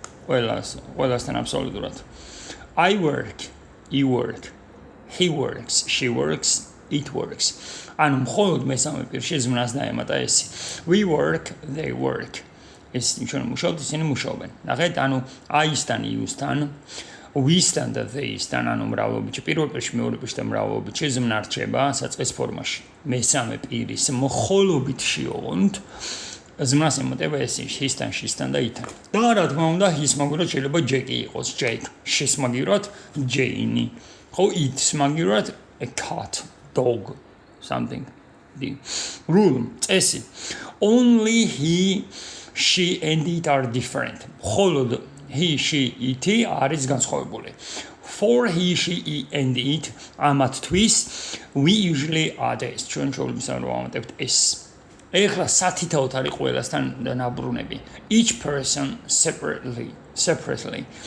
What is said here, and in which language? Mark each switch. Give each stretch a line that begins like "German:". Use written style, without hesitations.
Georgian: ყველასთან აბსოლუტურად.
English: I work, you work, he works, she works, it works.
Georgian: ანუ მხოლოდ მესამე პირში ზმნას დაემატა ესე.
English: We work, they work.
Georgian: ეს ჩვენ მუშაობთ, ისინი მუშაობენ. ნახეთ, ანუ I-სთან, you-სთან, we-სთან და they-სთან, ანუ მრავლობითში, პირველ პირში, მეორე პირში და მრავლობითში ზმნა რჩება საწყის ფორმაში. მესამე პირის მხოლობითში ოღონდ ზმნას ემატება ესე, his-თან, she-სთან და it-თან. და რა თქმა უნდა, his მაგივრად შეიძლება Jackie იყოს, Jake, she's მაგივრად Jane. ხო, it-ს მაგივრად a cat, dog. Something.
English: The rule. წესი. Only he, she and it are different.
Georgian: მხოლოდ he, she, it არის განსხვავებული.
English: For he, she, and it ამათთვის we usually add s.
Georgian: ჩვენ ჩვეულებრივ ვამატებთ s. ეხლა სათითაოდ არის ყველასთან ნაბრუნები.
English: Each person separately.